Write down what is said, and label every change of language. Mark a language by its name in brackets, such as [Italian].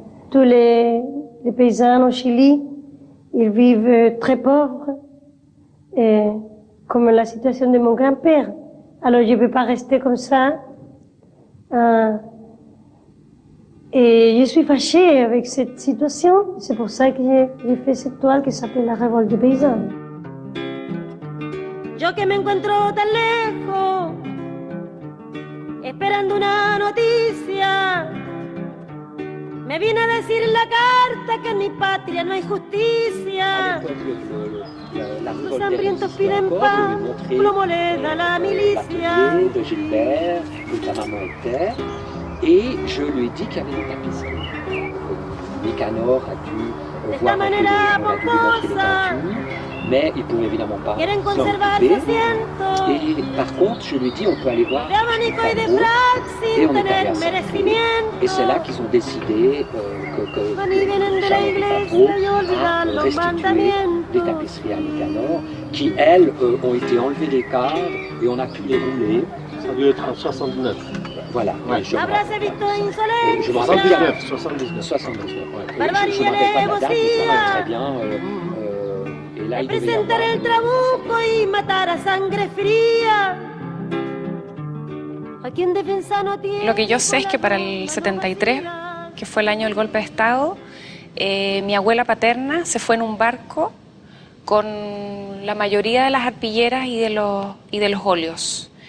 [French] Tous les paysans au Chili, ils vivent très pauvres, comme la situation de mon grand-père. Alors je ne peux pas rester comme ça. Et je suis fâchée avec cette situation. C'est pour ça que j'ai fait cette toile qui s'appelle La Révolte des paysans. [Spanish] Yo que me encuentro tan lejos, esperando una noticia, me viene a decir la carta que en mi patria no hay justicia. Los hambrientos piden pan, plomo le da la milicia. [French] De Gilbert, où ta maman était, et je lui ai dit qu'il y avait des tapisseries. Nicanor a dû voir un peu, on a dû lui montrer les peintures, mais il ne pouvait évidemment pas s'en occuper. Et par contre, je lui ai dit, on peut aller voir Istanbul, et on est allé à Saint-Cloud. Et c'est là qu'ils ont décidé que Istanbul a restitué des tapisseries à Nicanor, qui elles ont été enlevées des cadres et on a pu les rouler. Ça a dû être en 69. Voilà, ouais. Je me rappelle bien. 79. 79, ouais. Je me rappelle pas de la date, mais je me rappelle très bien. Et là, il devait y avoir... [Spanish] el trabuco y matar a sangre fría. Aquí en defensa no tiene. Lo que yo sé es que para el 73, que fue el año del golpe de Estado, mi abuela paterna se fue en un barco con la mayoría de las arpilleras y de los óleos.